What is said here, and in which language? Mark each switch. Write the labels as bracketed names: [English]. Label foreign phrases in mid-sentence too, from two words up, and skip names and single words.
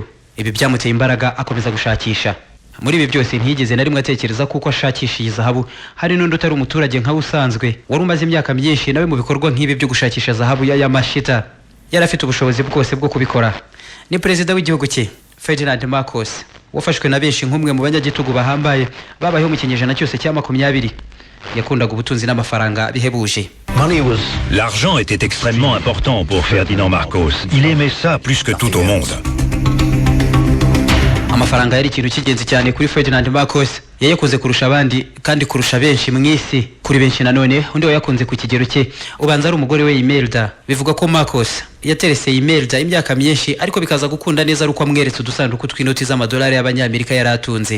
[Kinyarwanda] Ibi byamuteye imbaraga akomeza gushakisha. Muri ibi byose ntiyigeze na rimwe atekereza kuko ashakisha iyi zahabu hari n'undi utari umuturage nka usanzwe wari umaze imyaka myinshi nawe mu bikorwa nk'ibi byo gushakisha zahabu ya Yamashita. Yari afite ubushobozi bwose bwo kubikora. Ni perezida w'igihugu cye Ferdinand Marcos, wafashwe na benshi nk'umwe mu banyagitugu bahambaye babayeho mu kinyejana cyose cya 20. Yakundaga ubutunzi n'amafaranga bihebuje. [French] L'argent était extrêmement important pour Ferdinand Marcos. Il aimait ça plus que tout au monde. [Kinyarwanda] Amafaranga yari ikintu cy'ingenzi cyane kuri Ferdinand Marcos. Yayakunze kurusha abandi kandi kurusha benshi mu isi. Kuri benshi nanone undi wayakunze ku kigero cye ubanza ari umugore we Imelda. Bivuga ko Marcos yaterese Imelda imyaka myinshi ariko bikaza gukunda neza ari uko amweretse udusanduku tw'inoti z'amadolari y'abanyamerika yari atunze.